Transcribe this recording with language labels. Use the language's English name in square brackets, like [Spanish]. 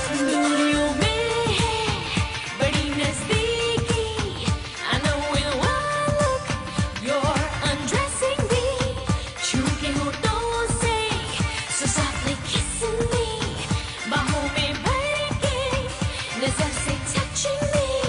[Hindi] दूरियों में है बड़ी नजदीकी। [English] I know in one look you're undressing me. [Hindi] छू के होठों से [English] so softly kissing me. [Hindi] बाहों में भर के नजर से [English] touching me.